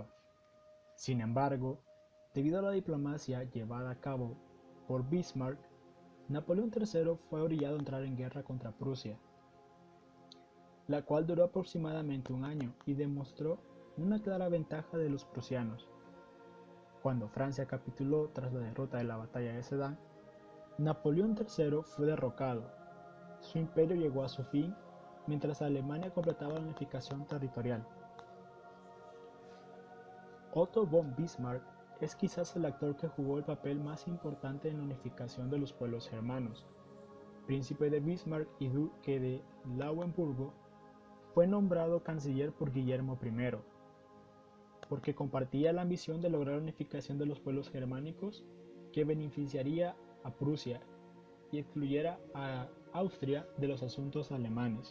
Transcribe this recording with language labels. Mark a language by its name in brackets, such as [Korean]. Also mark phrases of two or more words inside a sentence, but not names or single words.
[Spanish] Sin embargo, debido a la diplomacia llevada a cabo por Bismarck, Napoleón III fue orillado a entrar en guerra contra Prusia, la cual duró aproximadamente un año y demostró una clara ventaja de los prusianos. Cuando Francia capituló tras la derrota de la batalla de Sedan, Napoleón III fue derrocado. Su imperio llegó a su fin mientras Alemania completaba la unificación territorial. Otto von Bismarck es quizás el actor que jugó el papel más importante en la unificación de los pueblos germanos. Príncipe de Bismarck y duque de Lauenburgo, fue nombrado canciller por Guillermo I, porque compartía la ambición de lograr la unificación de los pueblos germánicos que beneficiaría a Prusia y excluyera a Austria de los asuntos alemanes.